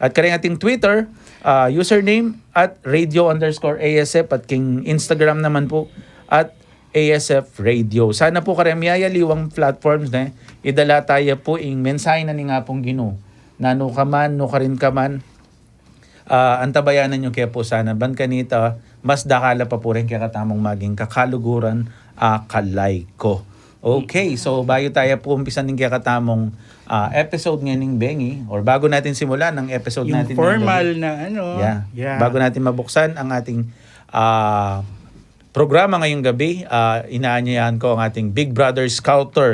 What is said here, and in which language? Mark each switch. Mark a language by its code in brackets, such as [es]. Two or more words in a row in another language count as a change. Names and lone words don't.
[pam] At kanyang ating Twitter, username at radio_ASF at king Instagram naman po at ASF Radio. Sana po karamyaya liwang platforms na idala tayo po ing mensahe na ni nga pong Ginoo. Nano ka man, no ka rin ka man, antabayanan nyo kaya po sana. Ban kanita, mas dakala pa po rin kaya katamong maging kakaluguran kalay ko. [tl] Okay, so [pam] bago tayo po umpisan ng kaya katamong episode ngayon Bengi, [tl] or bago natin simulan ang episode Yung natin formal ngayon, na ano. yeah. Bago natin mabuksan ang ating programa ngayong gabi, inaanyayahan ko ang ating Big Brother Scouter.